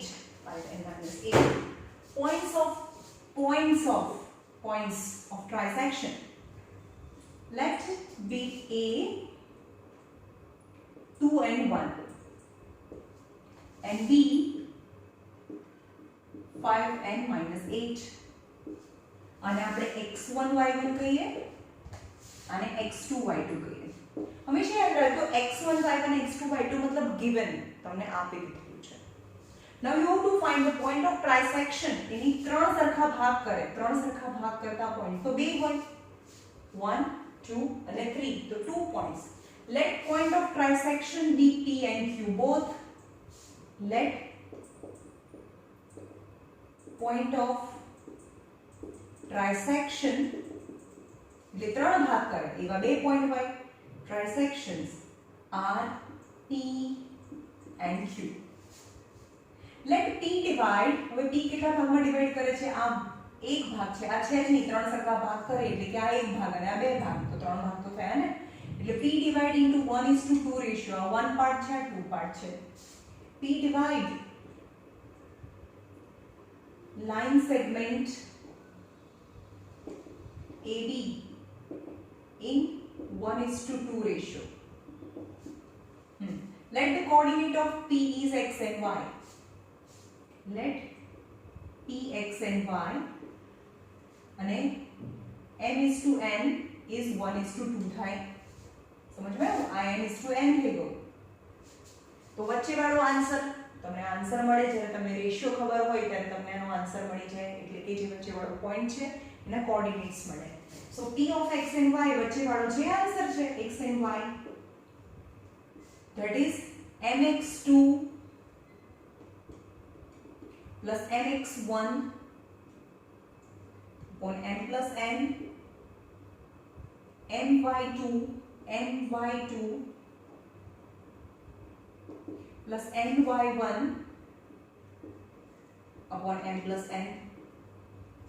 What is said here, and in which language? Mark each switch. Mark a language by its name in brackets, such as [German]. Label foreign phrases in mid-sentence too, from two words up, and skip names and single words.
[English] 5 and minus 8. Points of trisection. Let be A 2 and 1 and B 5 and minus 8. [Gujarati] આને આપણે x1 y1 કહીએ આને x2 y2 કહીએ. હંમેશા યાદ રાખો x1 y1 x2 y2 મતલબ given તમને આપી દીધું છે. [English] Now you have to find the point of trisection. [Gujarati] એની ત્રણ સરખા ભાગ કરે. ત્રણ સરખા ભાગ કરતા point તો બે હોય. 1 2 અને 3 તો 2 points. [English] Let point of trisection be P and Q both. Let point of trisection [Gujarati] એટલે ત્રણ ભાગ કરે એવા બે પોઈન્ટ હોય. [English] Trisections are P and Q. Let P divide. [Gujarati] હવે P કેટલા ભાગમાં ડિવાઇડ કરે છે? આ એક ભાગ છે, આ છે જ નહીં, ત્રણ સરખા ભાગ કરે એટલે કે આ એક ભાગ અને આ બે ભાગ, તો ત્રણ ભાગ તો થયા ને. [English] એટલે P divide into 1:2 ratio. [Gujarati] આ 1 પાર્ટ છે, આ 2 પાર્ટ છે. [English] P divide line segment AB in 1:2 ratio. Let the coordinate of P is x and y. Let P x and y and m:n is 1:2 થાય. [Gujarati] સમજ માં આવ્યું? આ n:n થઈ ગયો. તો વચ્ચે વાળો આન્સર તમને આન્સર મળે જ્યારે તમને રેશિયો ખબર હોય ત્યારે તમને એનો આન્સર મળી જાય. એટલે કે જે વચ્ચે વાળો પોઈન્ટ છે એના કોઓર્ડિનેટ્સ મળે. [English] So P of x and y [Gujarati] વચ્ચે વાળો જે આન્સર છે [English] x and y, that is mx2 plus mx1 upon m plus n, my2 plus my1 upon m plus n.